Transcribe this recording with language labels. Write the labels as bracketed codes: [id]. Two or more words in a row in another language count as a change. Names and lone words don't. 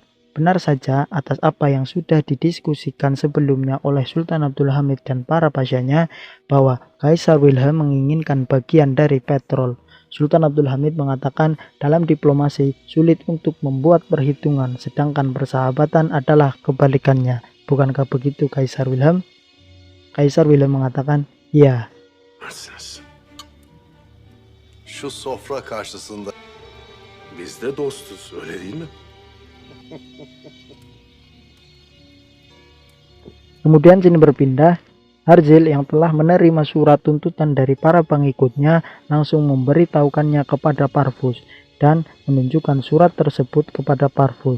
[id] Benar saja atas apa yang sudah didiskusikan sebelumnya oleh Sultan Abdul Hamid dan para pasyanya bahwa Kaisar Wilhelm menginginkan bagian dari petrol. Sultan Abdul Hamid mengatakan dalam diplomasi sulit untuk membuat perhitungan, sedangkan persahabatan adalah kebalikannya. Bukankah begitu Kaisar Wilhelm? Kaisar Wilhelm mengatakan, iya. [tr] Şu sofra karşısında Biz de dostuz, öyle değil mi? [id] Kemudian sini berpindah, Herzl yang telah menerima surat tuntutan dari para pengikutnya langsung memberitahukannya kepada Parvus dan menunjukkan surat tersebut kepada Parvus.